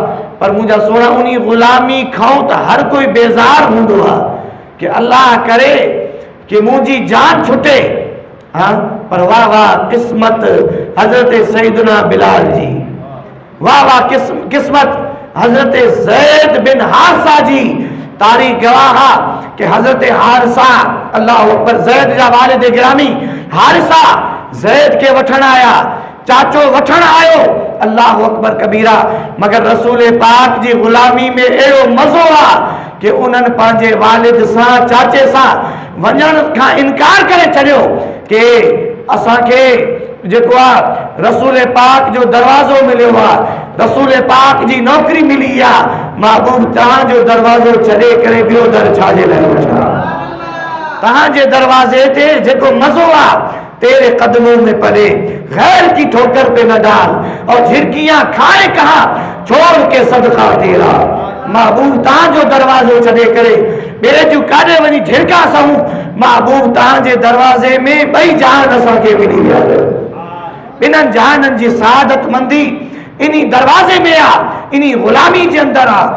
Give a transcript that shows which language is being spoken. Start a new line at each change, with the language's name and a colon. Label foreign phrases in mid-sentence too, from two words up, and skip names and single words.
Sindhi: पर मुंहिंजा सोना, उन गुलामी खां त हर कोई बेज़ार हूंदो आहे कि अल्लाह करे कि मुंहिंजी जान छुटे। हाँ, पर वाह वाह क़िस्मत हज़रत सैयदना बिलाल जी, वाह वाह क़िस्मत हज़रत ज़ैद बिन हारिसा जी। तारीख़ गवाह कि हज़रत हारिसा,
Arabic: الله أكبر,
Sindhi: ज़ैद जा वालिद गिरामी हारिसा ज़ैद के वठण आया, चाचो वठण आयो,
Arabic: الله أكبر كبيرا.
Sindhi: मगर रसूल पाक जी गुलामी में अहिड़ो मज़ो आहे कि उन्हनि पंहिंजे वालिद सां, चाचे सां वञण खां इनकार करे छॾियो कि असांखे जेको आहे रसूल पाक जो दरवाज़ो मिलियो आहे, रसूल पाक जी नौकरी मिली आहे, महबूब तव्हांजो दरवाज़ो छॾे करे ॿियो दर छाजे लाइ वठां? तव्हांजे दरवाज़े ते जेको मज़ो आहे
Urdu: تیرے قدموں میں پڑے، غیر کی ٹھوکر پہ نہ ڈال اور جھڑکیاں کھائے کہاں چھوڑ کے صدقہ تیرا.
Sindhi: महबूब तव्हांजो दरवाज़ो छॾे करे ॿिए जूं काॾे वञी झिड़का सहूं, महबूब तव्हांजे दरवाज़े में ॿई जहान असांखे मिली विया। ॿिन्हिनि जहाननि जी सआदत मंदी इन दरवाज़े में आहे, इन गुलामी जे अंदरि आहे।